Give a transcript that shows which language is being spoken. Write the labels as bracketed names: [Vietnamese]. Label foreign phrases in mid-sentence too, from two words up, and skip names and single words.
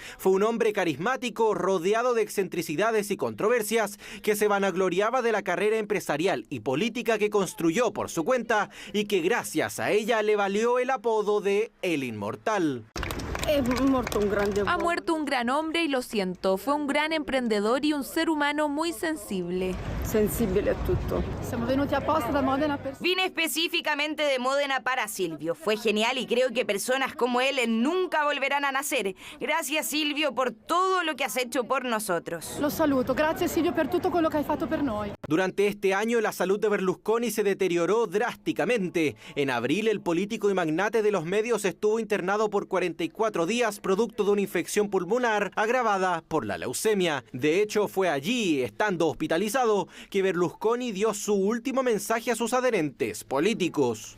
[Spanish] Fue un hombre carismático, rodeado de excentricidades y controversias, que se vanagloriaba de la carrera empresarial y política que construyó por su cuenta y que gracias a ella le valió el apodo de El Inmortal. Ha muerto un gran hombre y lo siento. Fue un gran emprendedor y un ser humano muy sensible. [Italian] Sensibile a tutto. [Spanish] Vine específicamente de Módena para Silvio. Fue genial y creo que personas como él nunca volverán a nacer. Gracias, Silvio, por todo lo que has hecho por nosotros. [Italian] Lo saluto. Grazie Silvio per tutto quello che hai fatto per noi. [Spanish] Durante este año la salud de Berlusconi se deterioró drásticamente. En abril el político y magnate de los medios estuvo internado por 44 días producto de una infección pulmonar agravada por la leucemia. De hecho, fue allí, estando hospitalizado, que Berlusconi dio su último mensaje a sus adherentes políticos.